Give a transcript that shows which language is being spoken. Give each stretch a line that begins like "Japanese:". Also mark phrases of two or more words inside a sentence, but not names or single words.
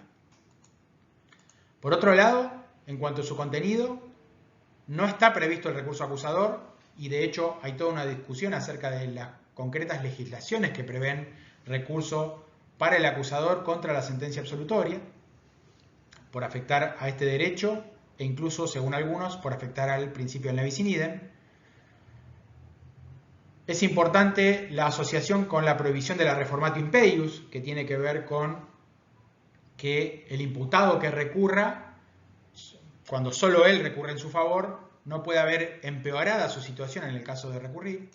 Spanish: Por otro lado, en cuanto a su contenido, no está previsto el recurso acusador y de hecho hay toda una discusión acerca de las concretas legislaciones que prevén recurso para el acusador contra la sentencia absolutoria, por afectar a este derecho e incluso, según algunos, por afectar al principio del
Latin: ne bis in idem.
Spanish: Es importante la asociación con la prohibición de la
Latin: reformatio impeius,
Spanish: que tiene que ver con que el imputado que recurra, cuando solo él recurre en su favor, no puede haber empeorada su situación en el caso de recurrir.